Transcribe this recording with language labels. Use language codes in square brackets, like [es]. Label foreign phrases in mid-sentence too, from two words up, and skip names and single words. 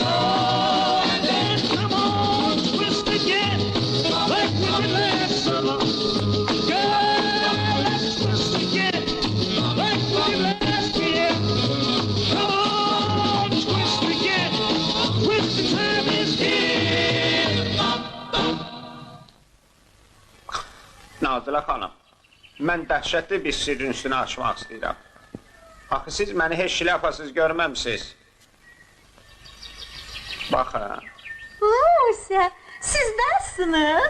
[en] And then come on, twist again, like we did last summer. Girl, let's twist again, like we did last year. Come on, twist again, twist the time is here. [az] Nazile xanım, mən dəhşətli bir sirrin üstünə açmaq istəyirəm. Axı siz məni heç şlyapasız görməmsiniz. Baxın. Musa, siz nasılsınız?